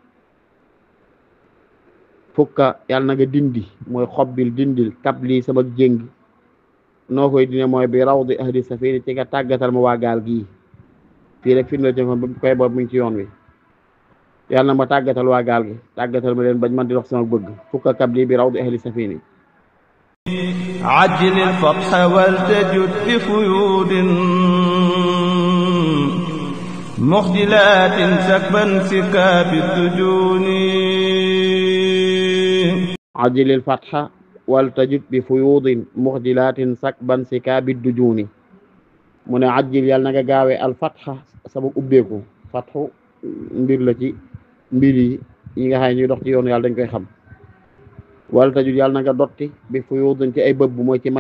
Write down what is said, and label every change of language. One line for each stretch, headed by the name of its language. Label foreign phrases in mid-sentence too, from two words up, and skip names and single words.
Wolof: fukka yàlla na nga dindi mooy xobbil dindil kabli sama jéng noo koy dine mooy
Arabic: بروض أهل السفين
Wolof: ci nga tàggatal ma waa gaal gii fii rek firnde ci ba koy boobu mi ngi ci yoon wi yàlla na ma tàggatal waa gaal gi tàggatal ma leen bañ man di dox sama bëgg fukka
Arabic: قبل بروض أهل السفين عجل الفتح والتجد بفيوض مخجلات سكبا سكاب دجون عجل الفتح والتجد بفيوض مخجلات سكبا سكاب دجون
Wolof: mu ne ajjil yàlla na nga gaawee al-fatha sama ubbeeku fathu mbir la ci mbir yi nga xam ne ñuy dox ci yoonu yàlla dañ koy xam wala tajud yàlla na nga dotti bi fuyudin ci ay bëbb mooy ci may